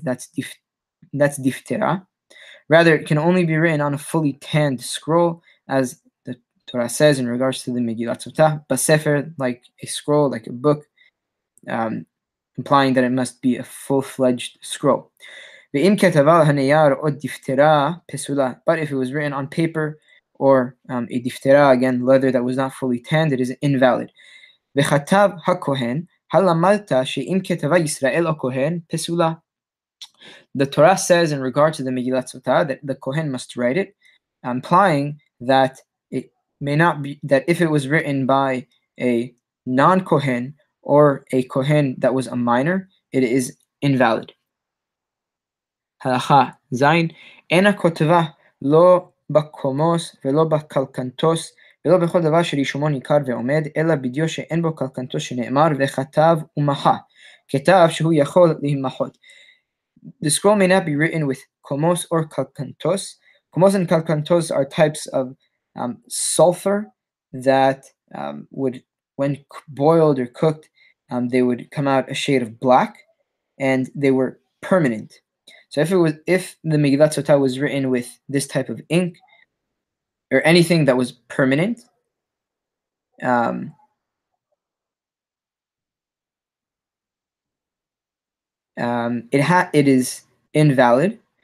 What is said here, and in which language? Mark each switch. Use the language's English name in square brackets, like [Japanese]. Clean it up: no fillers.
[English] That's diftera. Rather, it can only be written on a fully tanned scroll, as the Torah says in regards to the Megillat Sota, basefer, like a scroll, like a book, implying that it must be a full-fledged scroll. [Hebrew] ואם כתבה על הנייר או דפתרה פסולה. [English] But if it was written on paper or a diftera, again, leather that was not fully tanned, it is invalid. [Hebrew] וכתב הכהן, הלמדת שאם כתבה ישראל או כהן פסולה. [English] The Torah says in regard to the Megillat Sota that the Kohen must write it, implying that it may not be, that if it was written by a non-Kohen or a Kohen that was a minor, it is invalid. [Hebrew] הלכה זין, אין הכותבה לא בקומוס ולא בקלקנטוס ולא בכל דבר שרישומו ניכר ועומד, אלא בדיו שאין בו קלקנטוס שנאמר וכתב ומחה, כתב שהוא יכול להימחות. [English] The scroll may not be written with komos or kalkantos. Komos and kalkantos are types of sulfur that would, when boiled or cooked, they would come out a shade of black, and they were permanent. So if the Megillat Sota was written with this type of ink or anything that was permanent, it is invalid.